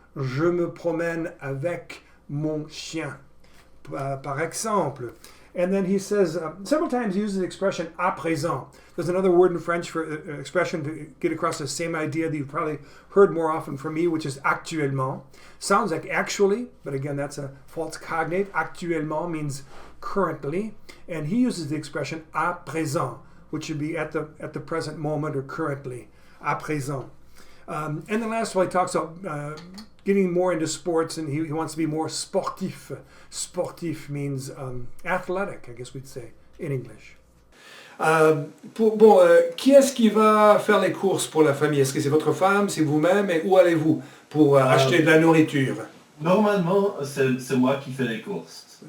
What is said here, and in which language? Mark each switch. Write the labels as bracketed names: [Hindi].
[French] Je me promène avec mon chien, par exemple. [English] And then he says, several times he uses the expression [French] à présent. [English] There's another word in French for expression to get across the same idea that you've probably heard more often from me, which is actuellement. Sounds like actually, but again, that's a false cognate. Actuellement means currently. And he uses the expression [French] à présent, [English] which should be at the present moment or currently. [French] À présent. [English] And then last of all, he talks about getting more into sports, and he wants to be more sportif. Sportif means athletic, I guess we'd say, in English. [French] Qui est-ce qui va faire les courses pour la famille? Est-ce que c'est votre femme, c'est vous-même, et où allez-vous pour acheter de la nourriture? Normalement, c'est moi qui fais les courses.